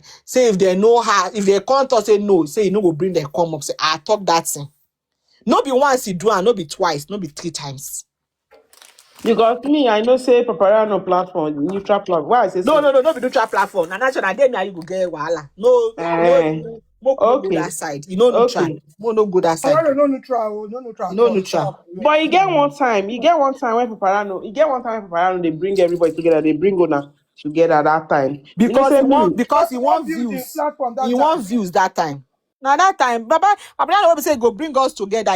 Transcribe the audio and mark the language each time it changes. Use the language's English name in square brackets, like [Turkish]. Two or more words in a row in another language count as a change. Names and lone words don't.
[Nigerian Pidgin] Say if they know how, if they can't talk, say no, say you know go bring them come up, say I talk that thing. No be once you do and no be twice, no be 3 times. Because me, I know say Paparano platform, neutral platform. Why I say no be neutral platform. Na national day me you go get wahala. No, no go that side. You know neutral. No go that side. No neutral. No neutral. But you get one time when Paparano they bring everybody together. They bring Ona together that time. Because he want views. He want views that time. Now that time, Baba will say go bring us together.